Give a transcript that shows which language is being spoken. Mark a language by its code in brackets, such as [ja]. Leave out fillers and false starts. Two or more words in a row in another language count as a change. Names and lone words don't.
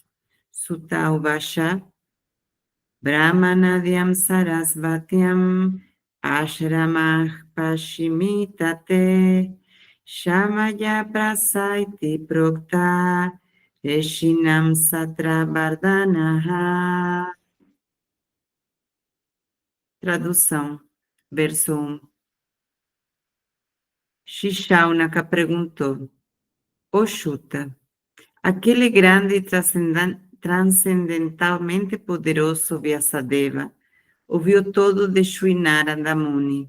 [sa] Sutta uvasha brahmanadyam sarasvatyam ashramah pashimitate shamaya prasaiti prokta reshinam satra vardhanaha. [pt] Tradução, verso 1. Shishaunak perguntou: Ô Shuta, aquele grande e transcendentalmente poderoso Vyasadeva ouviu todo de Shri Narada Muni.